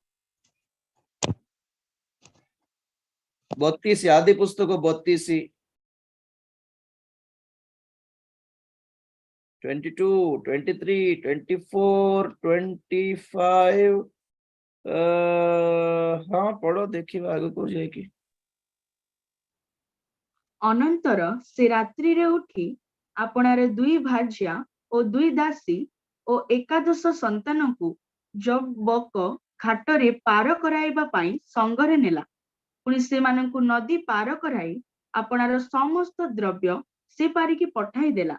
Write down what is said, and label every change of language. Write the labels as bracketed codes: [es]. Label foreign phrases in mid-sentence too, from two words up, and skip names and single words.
[hi] 32 आदि पुस्तक 32 22 23 24 25 हाँ पढ़ो, देखिए आगे को जाएगी। [or] ଅନନ୍ତର ସେ ରାତ୍ରିରେ ଉଠି ଆପଣାର 2 ଭାର୍ଯ୍ୟା ଓ 2 ଦାସୀ ଓ ଏକାଦଶ ସନ୍ତାନଙ୍କୁ ଜବକ ଘାଟରେ ପାର କରାଇବା ପାଇଁ ସଙ୍ଗରେ ନେଲା। ପୁଣି ସେମାନଙ୍କୁ ନଦୀ ପାର କରାଇ ଆପଣାର ସମସ୍ତ ଦ୍ରବ୍ୟ ସେ ପାରିକି ପଠାଇ ଦେଲା।